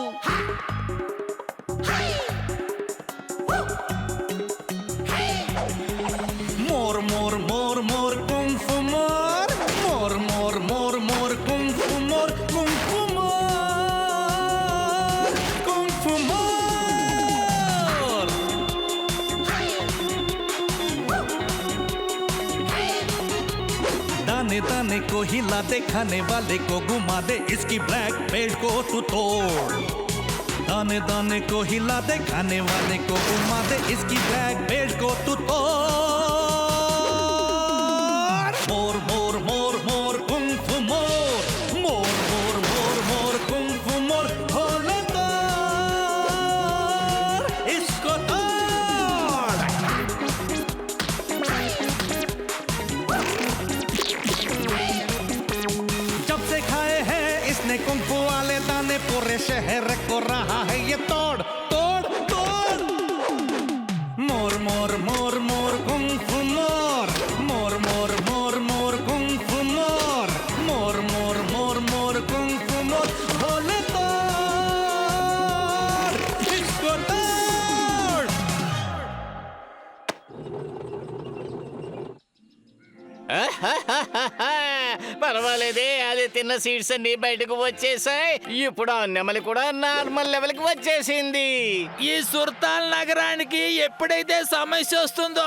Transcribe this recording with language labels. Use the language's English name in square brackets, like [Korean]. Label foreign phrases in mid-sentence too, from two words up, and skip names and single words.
[Hindi] मोर मोर मोर मोर कुंफू मोर मोर मोर मोर मोर कुंफू मोर कुंफू मोर कुंफू मोर. दाने दाने को हिला दे, खाने वाले को घुमा दे, इसकी [English] black belt [Hindi] को तू तोड़. दाने दाने दाने को हिला दे, खाने वाले को घुमा दे, इसकी [English] black belt [Hindi] को तू तोड़। मोर मोर मोर मोर कुंग फू मोर, मोर मोर मोर मोर कुंग फू मोर, होले तोड़, इसको तोड़। जब से खाए हैं इसने कुंफू वाले दाने, पूरे शहर को रहा है ये तोड़ तोड़ तोड़। मोर मोर मोर मोर कुंफू मोर, मोर मोर मोर मोर कुंफू मोर, मोर मोर मोर मोर कुंफू मोर, बोले तोड़, इसको तोड़। [Telugu] పర్వాలేదే, అది తిన్న సీడ్స్ అన్ని బయటకు వచ్చేసాయి. ఇప్పుడు ఆ నెమలి కూడా [English] normal level [Telugu] కి వచ్చేసింది. ఈ సుర్తాల్ నగరానికి ఎప్పుడైతే సమస్య వస్తుందో